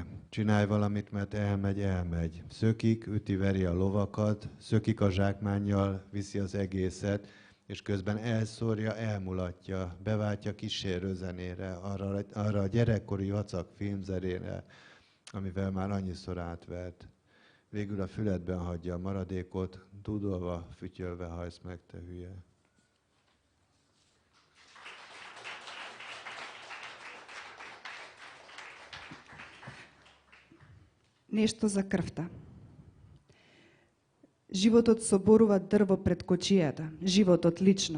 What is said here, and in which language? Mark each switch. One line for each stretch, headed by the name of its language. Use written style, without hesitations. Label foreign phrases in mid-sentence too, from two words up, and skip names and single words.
Hungarian: Csinálj valamit, mert elmegy, elmegy. Szökik, üti, veri a lovakat, szökik a zsákmánnyal, viszi az egészet, és közben elszórja, elmulatja, beváltja kísérőzenére, arra a gyerekkori vacak filmzerére, amivel már annyiszor átvert. Végül a füledben hagyja a maradékot, dúdolva, fütyölve hajsz meg, te hülye.
Macedonian: Нешто за крвта. Животот соборува дрво пред кочијата, животот лично.